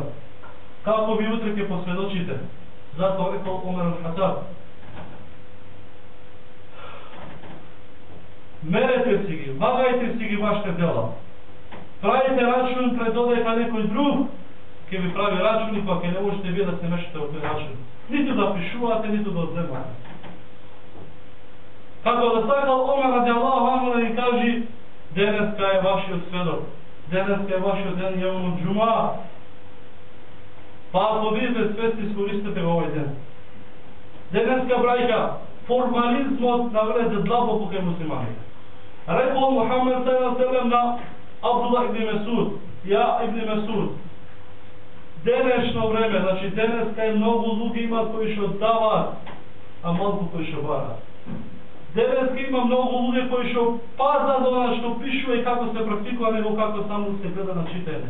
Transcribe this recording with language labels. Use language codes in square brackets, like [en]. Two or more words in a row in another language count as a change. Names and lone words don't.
[mk] Како ви утре ќе посведочите. Затоа рекол Омер ал-Хатаб: мерете си ги, вагајте си ги вашите дела. Правите рачун пред додека некој друг ќе ви прави рачуни, па ќе не можете вие да се мешате во тој рачун. Ниту да пишувате, ниту да одземате. Како да сакал Омер [ar] رضي الله عنه [mk] да ни кажи: денеска е вашиот сведок, денеска е вашиот ден [ar] يوم الجمعة. [mk] Па ако вие без свести искористите во овој ден. Денеска, брајка, формализмот навлезе длабоко кај муслиманите. Рекол Мухамед [ar] صلى الله عليه وسلم [mk] на Абдуллах ибн Месуд: ја ибн Месуд, денешно време, значи денеска е многу луѓе имаат кои што даваат, а малку кои што бараат. Денеска има многу луѓе кои што пазат она што пишува и како се практикува, него како само се гледа на читање.